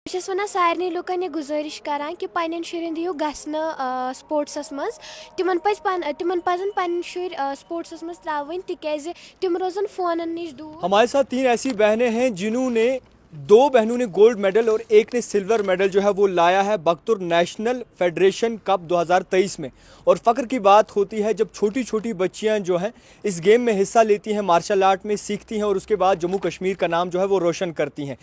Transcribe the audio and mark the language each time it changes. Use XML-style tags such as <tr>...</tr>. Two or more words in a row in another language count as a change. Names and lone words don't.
<ks>بہٕ چھَس وَنان سارنٕے لُکَن یہِ گُزٲرِش کَران کہِ پنٛنٮ۪ن شُرٮ۪ن دِیِو گژھنہٕ سپوٹسَس منٛز تِمَن پَزَن پنٕنۍ شُرۍ سپوٹسَس منٛز ترٛاوٕنۍ تِکیٛازِ تِم روزَن فونَن نِش</ks> <hi>दूर। हमारे साथ तीन ऐसी बहनें हैं जिन्होंने दो बहनों ने</hi> <en>gold medal</en> <hi>और एक ने</hi> <en>silver medal</en> <hi>जो है वो लाया है बख्तुर नेशनल फेडरेशन कप 2023 में। और फ़ख्र की बात होती है जब छोटी छोटी बच्चियां जो हैं इस गेम में हिस्सा लेती हैं,</hi> <en>martial art</en> <hi>में सीखती हैं और उसके बाद जम्मू कश्मीर का नाम जो है वो रोशन करती हैं।</hi>